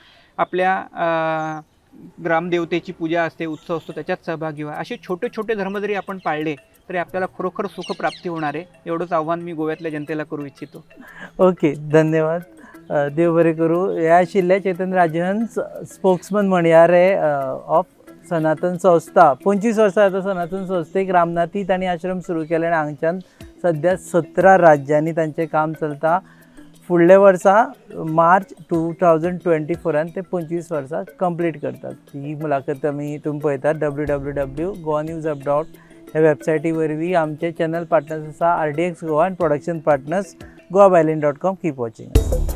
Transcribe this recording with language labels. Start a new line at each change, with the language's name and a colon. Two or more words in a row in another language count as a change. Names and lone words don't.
Marathi: आपल्या ग्रामदेवतेची पूजा असते, उत्सव असतो, त्याच्यात सहभागी व्हा. असे छोटे छोटे धर्म जरी आपण पाळले तरी आपल्याला खरोखर सुखप्राप्ती होणार आहे. एवढंच आव्हान मी गोव्यातल्या जनतेला करू इच्छितो. ओके, धन्यवाद.
Konkani: देव बरे करू. या शिल्ल्या चैतन्य राजहंस स्पोक्समन म्हणयारे ऑफ सनातन संस्था. 25 वर्सां जाता सनातन संस्थेक रामनाथीत आनी आश्रम सुरू केले आनी हांगच्यान सध्या 17 राज्यांनी तांचें काम चलता. फुडल्या वर्सा मार्च 2024 ते 25 वर्सां कंप्लीट करतात. ही मुलाखत तुमी पळयतात www.goanewsup ह्या वेबसायटी वरवीं आमचे
English: channel partners
Konkani: आसा RDX गोवा आनी
English: production partners
Konkani: goabailin.com.
English: keep watching.